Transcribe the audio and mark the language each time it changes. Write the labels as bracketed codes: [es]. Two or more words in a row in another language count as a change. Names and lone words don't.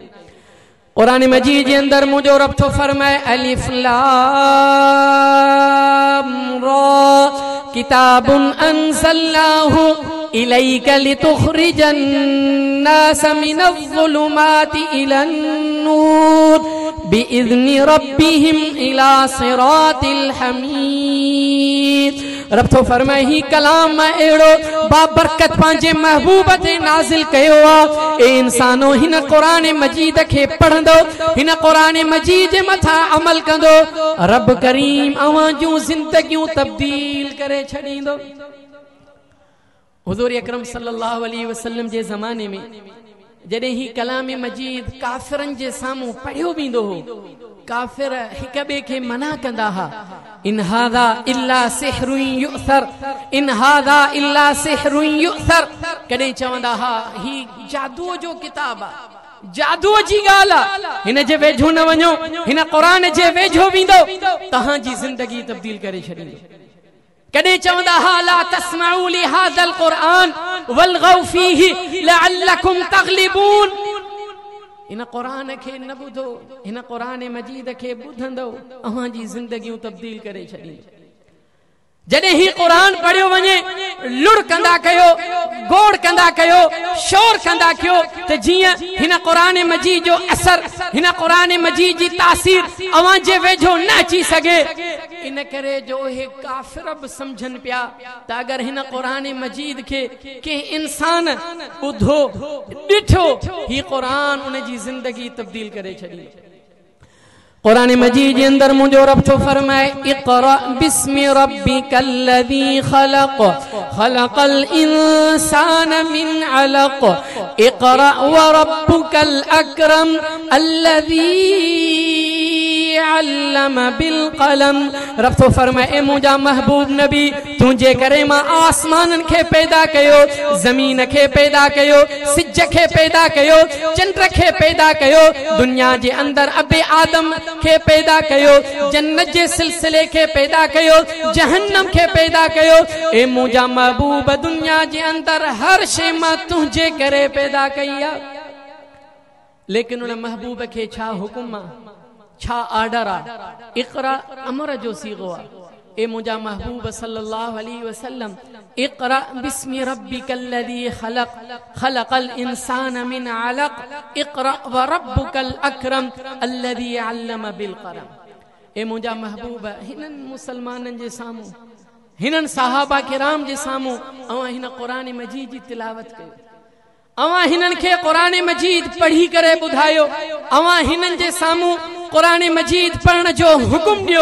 [sd] कुरान मजीद के अंदर मुझो रब तो फरमाए [ar] ألف لام را كتاب أنزلناه إليك لتخرج الناس من الظلمات إلى النور بإذن ربهم إلى صراط الحميد. [sd] रब तो फरमाए ही कलाम एड़ो बाबरकत पांजे महबूब ते नाज़िल कयो आ। ए इंसानो हिन कुरान मजीद के पढ़ंदो हिन कुरान मजीद जे मथा अमल कंदो रब करीम अवां जूं जिंदगियूं तब्दील करे छड़ींदो। हुजूर अकरम [ar] صلى الله عليه وسلم [sd] जे ज़माने में जॾहिं ही कलाम मजीद काफिरन जे सामूं पढ़ियो वेंदो हो काफिर हिक ॿिए खे मना कंदा हा [ar] إن هذا إلا سحر يؤثر إن هذا إلا سحر يؤثر [sd] कॾहिं चवंदा हा ही जादूअ जो किताब आ जादूअ जी ॻाल्हि आ हिन जे वेझो न वञो हिन क़ुरान जे वेझो वेंदो तव्हांजी ज़िंदगी तब्दील करे छॾींदो। कदे चवंदा हा [ar] لا تسمعوا لهذا القرآن والغوا فيه لعلكم تغلبون. [sd] इन क़ुरान के न बुधो इन क़ुरान मजीद के बुधंदो अहां जी जिंदगियूं तब्दील करे छॾींदो। जॾहिं ही क़ुरान पढ़ियो वञे लुड़ कंदा कयो गोड़ कंदा कयो शोर कंदा कयो त जियां हिन क़ुरान मजीद जो असर हिन क़ुरान मजीद जी तासीर अवां जे वेझो न अची सके। इन करे जो हे काफिर बि समझन पिया त अगर हिन क़ुरान मजीद के इंसान ॿुधो ॾिठो ही क़ुरान उन जी जिंदगी तब्दील करे छॾी। कुरान मजीद के अंदर मुझो रब तो फरमाए [ar] اقرأ باسم ربك الذي خلق خلق الإنسان من علق اقرأ وربك الأكرم الذي علم بالقلم. [sd] रब तो फरमाए मुझा महबूब नबी तुझे करे मां आसमानन के पैदा कयो जमीन के पैदा कयो सिज के पैदा कयो चंद्र के पैदा कयो दुनिया के अंदर अबे आदम के पैदा कयो जन्नत जे सिलसिले के पैदा कयो जहन्नम के पैदा कयो। ए मुझा महबूब दुनिया के अंदर हर शे मां तुझे करे पैदा कईया लेकिन उन महबूब के छा हुकुम छा आर्डर आ इक़रा अमर जो सीगो आ। ए मुझा महबूब [ar] صلى الله عليه وسلم اقرأ باسم ربك الذي خلق خلق الإنسان من علق اقرأ وربك الأكرم الذي علم بالقلم. [sd] ए मुझा महबूब हिनन मुसलमानन जे सामूं हिनन सहाबा किराम जे सामूं अवां हिन क़ुरान मजीद जी तिलावत कयो अवां हिनन के क़ुरान मजीद पढ़ी करे बुधायो अवां हिनन जे सामूं क़ुरान मजीद पढ़न जो हुकुम दियो।